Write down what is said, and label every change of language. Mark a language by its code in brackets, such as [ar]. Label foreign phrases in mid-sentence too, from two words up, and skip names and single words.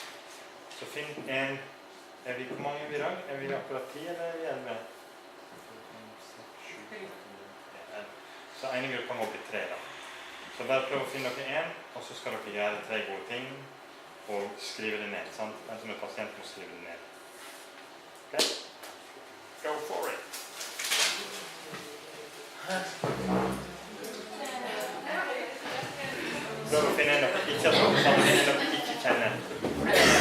[no] Så finn en. Hvor mange er vi i dag? Er vi akkurat 10 eller 11? Så ene gruppa må bli 3 da. Så bare prøv å finne dere en, og så skal dere gjøre 3 gode ting, og skrive det ned, sant? Den som er pasient må skrive det ned. [en] Ok? Go for it! [no] Prøv å finne en dere ikke har sammen, en dere ikke kjenner.